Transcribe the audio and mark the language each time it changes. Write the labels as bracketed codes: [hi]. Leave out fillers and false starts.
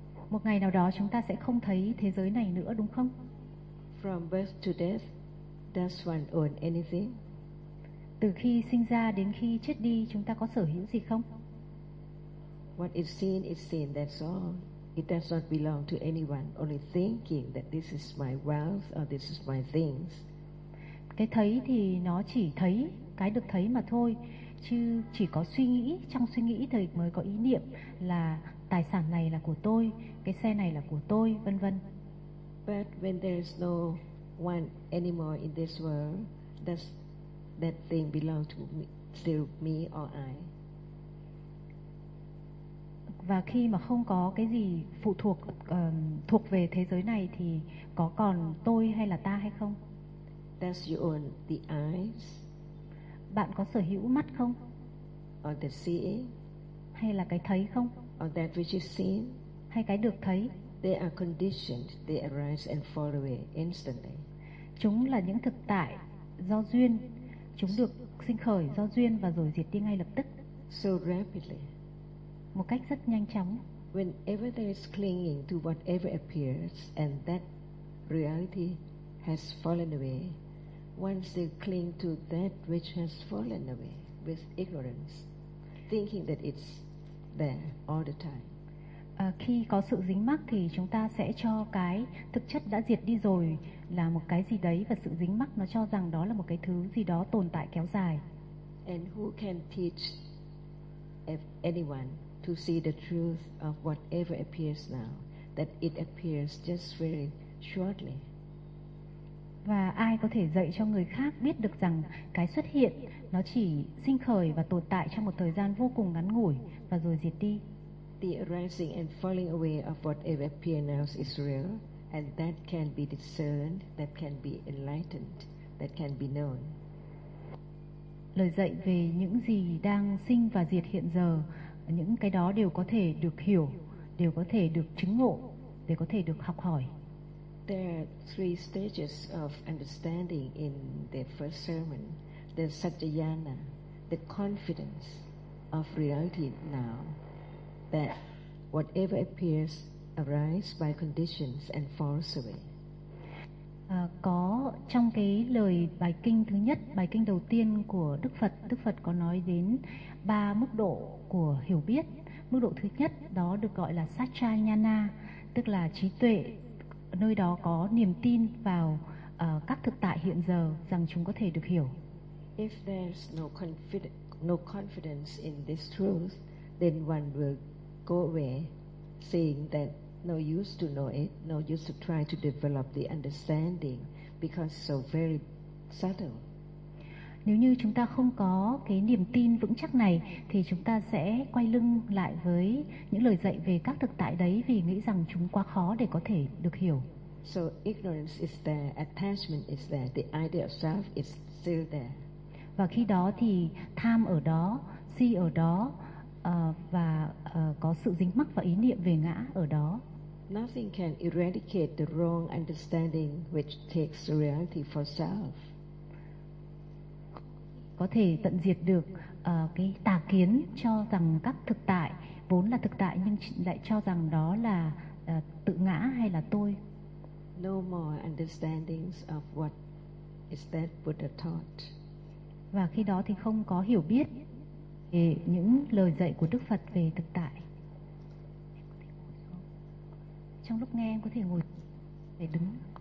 [vi] Một ngày nào đó chúng ta sẽ không thấy thế giới này nữa, đúng không? [en] From birth to death, does one own anything? [vi] Từ khi sinh ra đến khi chết đi, chúng ta có sở hữu gì không? [en] What is seen, that's all. It does not belong to anyone. Only thinking that this is my wealth or this is my things. [vi] Cái thấy thì nó chỉ thấy cái được thấy mà thôi. Chứ chỉ có suy nghĩ, trong suy nghĩ thì mới có ý niệm là tài sản này là của tôi, cái xe này là của tôi, vân vân. [en] But when there is no one anymore in this world, does that thing belong to me, still me or I? [vi] Và khi mà không có cái gì phụ thuộc thuộc về thế giới này thì có còn tôi hay là ta hay không? [en] Does you own the eyes? [vi] Bạn có sở hữu mắt không? [en] Or the seeing? [vi] Hay là cái thấy không? [en] Or that which is seen? [vi] Hay cái được thấy? [en] They are conditioned, they arise and fall away instantly. [vi] Chúng là những thực tại do duyên, chúng được sinh khởi do duyên và rồi diệt đi ngay lập tức. [en] So rapidly. [vi] Một cách rất nhanh chóng. [en] Whenever there is clinging to whatever appears and that reality has fallen away, once they cling to that which has fallen away with ignorance, thinking that it's there all the time. [vi] Khi có sự dính mắc thì chúng ta sẽ cho cái thực chất đã diệt đi rồi là một cái gì đấy, và sự dính mắc nó cho rằng đó là một cái thứ gì đó tồn tại kéo dài. [en] And who can teach anyone to see the truth of whatever appears now, that it appears just very shortly? [vi] Và ai có thể dạy cho người khác biết được rằng cái xuất hiện nó chỉ sinh khởi và tồn tại trong một thời gian vô cùng ngắn ngủi và rồi diệt đi? [en] The arising and falling away of whatever appears now is real, and that can be discerned, that can be enlightened, that can be known. [vi] Lời dạy về những gì đang sinh và diệt hiện giờ, những cái đó đều có thể được hiểu, đều có thể được chứng ngộ, đều có thể được học hỏi. [en] There are three stages of understanding in the first sermon: the satyayana, the confidence of reality now. That whatever appears arises by conditions and falls away. [vi] Có trong cái lời bài kinh thứ nhất, bài kinh đầu tiên của Đức Phật, Đức Phật có nói đến ba mức độ của hiểu biết. Mức độ thứ nhất đó được gọi là Satchayana, tức là trí tuệ, nơi đó có niềm tin vào các thực tại hiện giờ rằng chúng có thể được hiểu. [en] If there's no confidence in this truth, then one will go away saying that no use to know it, no use to try to develop the understanding because so very subtle. [vi] Nếu như chúng ta không có cái niềm tin vững chắc này thì chúng ta sẽ quay lưng lại với những lời dạy về các thực tại đấy vì nghĩ rằng chúng quá khó để có thể được hiểu. [en] So ignorance is there, attachment is there, the idea of self is still there. [vi] Và khi đó thì tham ở đó, si ở đó, và có sự dính mắc và ý niệm về ngã ở đó. [en] Nothing can eradicate the wrong understanding which takes reality for self. [vi] Có thể tận diệt được cái tà kiến cho rằng các thực tại vốn là thực tại nhưng lại cho rằng đó là tự ngã hay là tôi. [en] No more understandings of what is that Buddha taught. [vi] Và khi đó thì không có hiểu biết những lời dạy của Đức Phật về thực tại. trong lúc nghe em có thể ngồi để đứng.